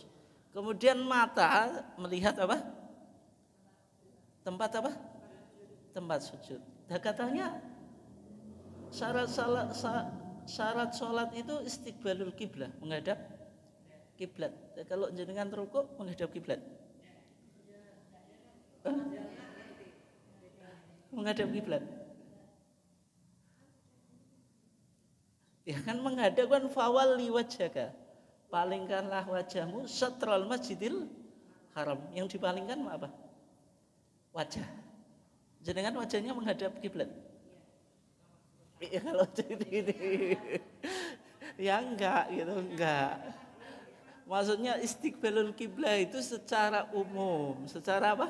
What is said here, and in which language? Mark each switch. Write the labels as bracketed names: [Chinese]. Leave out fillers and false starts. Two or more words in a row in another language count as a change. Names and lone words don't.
[Indonesian] Kemudian mata melihat apa? Tempat apa? Tempat sujud. Nah, katanya syarat sholat itu [Arabic] istiqbalul kiblah, [Indonesian] menghadap kiblat. Kalau jenengan rukuk menghadap kiblat, menghadap kiblat. Ya kan menghadap kan [Arabic] fawalli wajhaka. [Indonesian] Palingkanlah wajahmu [Arabic] syatral masjidil haram. [Indonesian] Yang dipalingkan apa? Wajah. Jenengan wajahnya menghadap kiblat. Ya kalau ini ya enggak gitu, enggak. Maksudnya [Arabic] istiqbalul kiblah [Indonesian] itu secara umum, secara apa?